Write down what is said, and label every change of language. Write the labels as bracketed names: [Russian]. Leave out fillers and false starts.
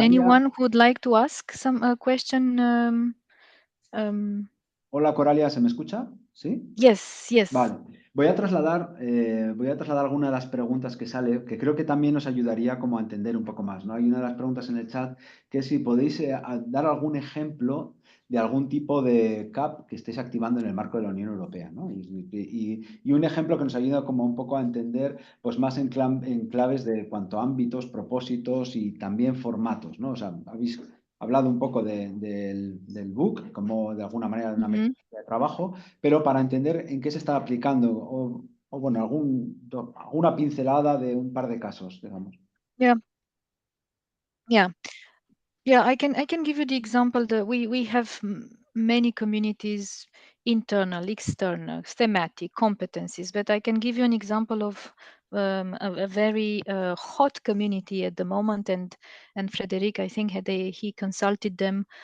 [English] Anyone who would like to ask some question? [Spanish] Hola, Coralia, ¿se me escucha? ¿Sí? [English] Yes, yes. [Spanish] Vale. Voy a trasladar alguna de las preguntas que sale, que creo que también nos ayudaría como a entender un poco más, ¿no? Hay una de las preguntas en el chat que es si podéis dar algún ejemplo de algún tipo de CAP que estéis activando en el marco de la Unión Europea, ¿no? Y un ejemplo que nos ayuda como un poco a entender pues más en claves de cuanto a ámbitos, propósitos y también formatos, ¿no? O sea, habéis hablado un poco del book, como de alguna manera de una metodología de trabajo, pero para entender en qué se está aplicando o bueno, alguna pincelada de un par de casos, digamos. [English] Yeah, I can give you the example that we have many communities, internal, external, thematic, competencies, but I can give you an example of a very hot community at the moment, and Frèdèric, I think he consulted them.